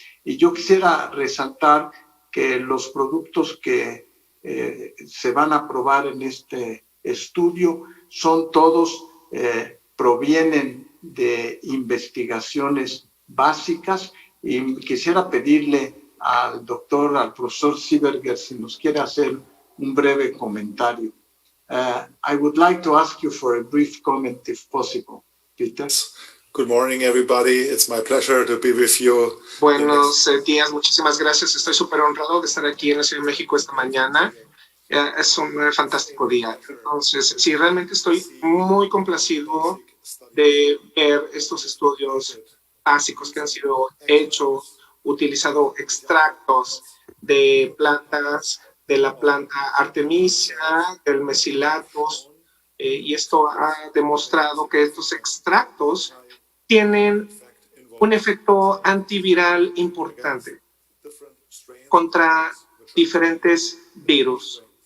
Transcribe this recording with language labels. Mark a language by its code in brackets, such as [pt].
[es] Y yo quisiera resaltar que los productos que se van a probar en este estudio son todos, provienen de investigaciones básicas, y quisiera pedirle al profesor Sieberger, si nos quiere hacer un breve comentario. [en] I would like to ask you for a brief comment if possible, Peter. Good morning, everybody. It's my pleasure to be with you. [es] Buenos días, muchísimas gracias. Estoy súper honrado de estar aquí en la Ciudad de México esta mañana. Es un fantástico día. Entonces, sí, realmente estoy muy complacido de ver estos estudios básicos que han sido hechos, utilizado extractos de plantas, de la planta artemisia, del mesilatos, y esto ha demostrado que estos extractos tienen un efecto antiviral importante contra diferentes virus.